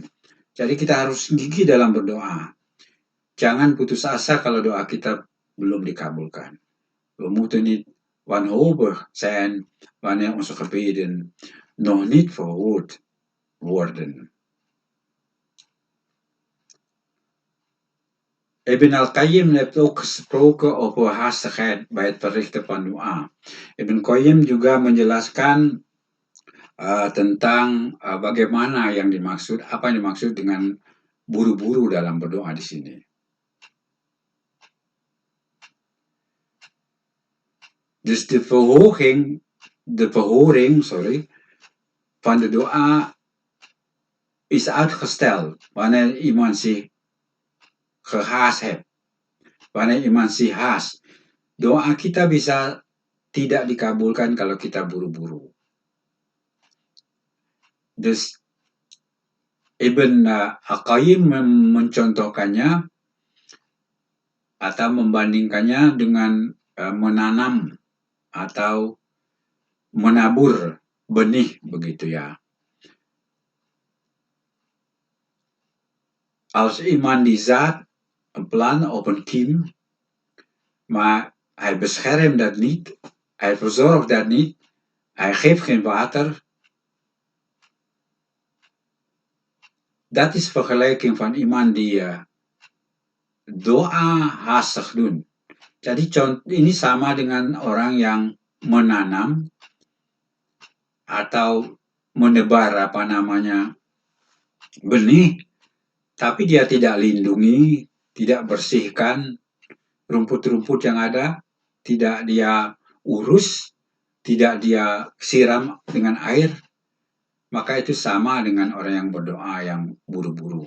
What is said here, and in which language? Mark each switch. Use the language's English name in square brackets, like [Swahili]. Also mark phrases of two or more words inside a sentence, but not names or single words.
[Indonesian] Jadi kita harus gigih dalam berdoa. Jangan putus asa kalau doa kita belum dikabulkan. [Dutch] We moeten niet wanhopig zijn wanneer onze gebeden nog niet verhoord worden. Ibn al-Qayyim heeft ook gesproken over haastigheid bij het verrichten van doa. [Indonesian] Ibn Qayyim juga menjelaskan tentang bagaimana apa yang dimaksud dengan buru-buru dalam berdoa di sini. [Dutch] Dus de verhoring van de doa is uitgesteld wanneer iemand zich gehaast heeft. Wanneer iemand zich haast. [Indonesian] Doa kita bisa tidak dikabulkan kalau kita buru-buru. Dus Ibn al-Qayyim mencontohkannya atau membandingkannya dengan menanam atau menabur benih, begitu ya. [Dutch] Als iemand die zaad, een plant of een kiem, maar hij beschermt dat niet, hij verzorgt dat niet, hij geeft geen water. Dat is vergelijking van iemand die doa haastig doen. [Indonesian] Jadi ini sama dengan orang yang menanam atau menebar benih, tapi dia tidak lindungi, tidak bersihkan rumput-rumput yang ada, tidak dia urus, tidak dia siram dengan air, maka itu sama dengan orang yang berdoa yang buru-buru.